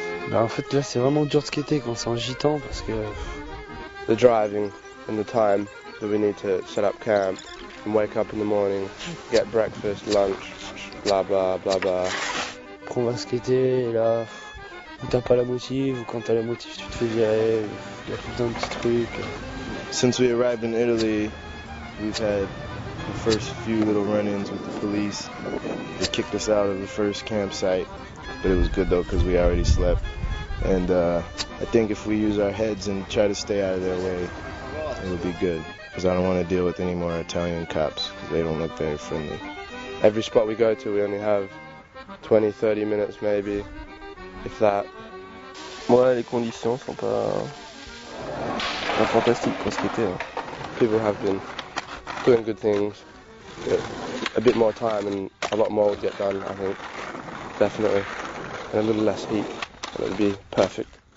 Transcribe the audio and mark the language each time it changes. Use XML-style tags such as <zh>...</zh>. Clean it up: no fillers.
<fr>Bah en fait là c'est vraiment dur de skater quand c'est en gitan parce que</fr> <en>The driving and the time that we need to set up camp and wake up in the morning, get breakfast, lunch, blah blah blah blah.</en> <fr>après on va skater et là ou t'as pas la motive ou quand t'as la motive tu te fais virer, il y a tout un petit truc.</fr> <en>Since we arrived in Italy, we've had the first few little run-ins with the police. They kicked us out of the first campsite, but it was good though because we already slept. And I think if we use our heads and try to stay out of their way, it'll be good. Because I don't want to deal with any more Italian cops because they don't look very friendly. Every spot we go to, we only have 20-30 minutes maybe, if that.</en> <fr>Ouais, les conditions sont pas fantastiques pour skater. Hein.</fr> <en>People have been doing good things. A bit more time and a lot more would get done, I think. Definitely. And a little less heat. And it would be perfect.</en>